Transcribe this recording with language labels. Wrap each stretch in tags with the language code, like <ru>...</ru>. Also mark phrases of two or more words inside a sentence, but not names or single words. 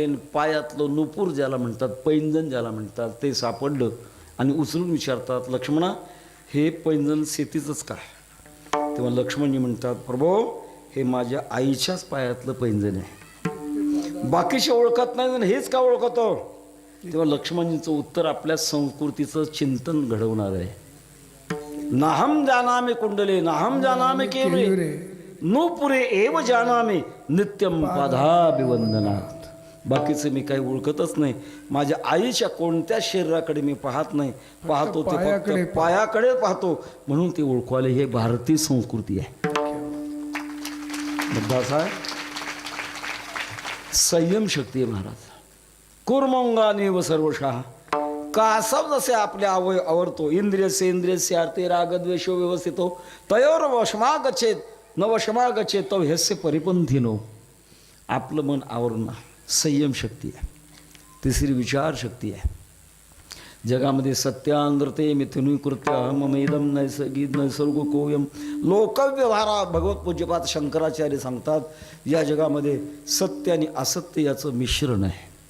<mr>पायातलं नुपूर ज्याला म्हणतात, पैंजण ज्याला म्हणतात, ते सापडलं आणि उचलून विचारतात, लक्ष्मणा हे पैंजण सीतेचंच का? तेव्हा लक्ष्मणजी म्हणतात, प्रभो हे माझ्या आईच्याच पायातलं पैंजण आहे, बाकीचे ओळखत नाही, हेच का ओळखतो? तेव्हा लक्ष्मणजींचं उत्तर आपल्या संस्कृतीचं चिंतन घडवणार आहे.</mr> <sa>नाहम जानामि कुंडले नाहम जानामि केवरे नूपुरे एव जानामि नित्यम पादाभिवंदनात.</sa> <mr>बाकीचं मी काही ओळखतच नाही. माझ्या आईच्या कोणत्या शरीराकडे मी पाहत नाही, पाहतो ते फक्त पायाकडे पाहतो, म्हणून ते ओळखवाले. हे भारतीय संस्कृती आहे. मुद्दा असा आहे, संयम शक्ती आहे महाराज.</mr> <sa>कुर्मंगानेव सर्वशः.</sa> <mr>कासव जसे आपले अवय आवरतो,</mr> <sa>इंद्रियसे अर्थे रागद्वेषो व्यवस्थितो तयोर वशमागच्छेत न वशमागच्छेत तव ह्यस्य परिपंथीनो.</sa> <mr>आपलं मन आवरणं संयम शक्ती आहे. तिसरी विचार शक्ती आहे.</mr> <sa>जगामध्ये सत्यानृते मिथुनीकृत्य अहममेदम नैसर्गिक नैसर्गिकोयम लोकव्यवहारा.</sa> <mr>भगवत पूज्यपाद शंकराचार्य सांगतात, या जगामध्ये सत्य आणि असत्य याचं मिश्रण आहे.</mr>